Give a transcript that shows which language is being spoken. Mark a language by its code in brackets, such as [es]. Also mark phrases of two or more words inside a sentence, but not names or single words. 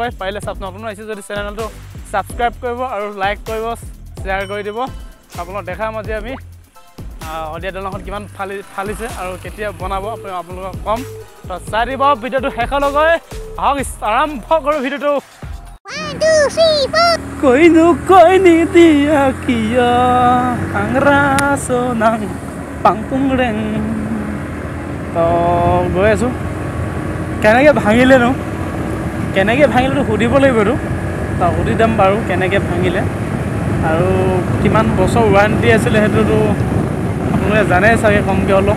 [as] পাৰিলে নতুন আহিছে যদি চেনেলটো ছাবস্ক্ৰাইব কৰিব আৰু লাইক কৰিব, শ্বেয়াৰ কৰি দিব। আপোনালোকক দেখাম আজি আমি শদিয়া দলংখন কিমান ফালিছে আৰু কেতিয়া বনাব আপোনালোকক ক'ম। তো চাই দিব ভিডিঅ'টো শেষলৈকে। আহক আৰম্ভ কৰোঁ ভিডিঅ'টো। [mrg] Koinu koini dia kia angraso nang pangpung reng. [as] তো গৈ আছোঁ। কেনেকৈ ভাঙিলে নো, কেনেকৈ ভাঙিলেতো সুধিব লাগিব। তো সুধি দাম বাৰু কেনেকৈ ভাঙিলে আৰু কিমান বছৰ ৱাৰেণ্টি আছিলে সেইটোতো আপোনালোকে জানেই চাগে কমকৈ অলপ।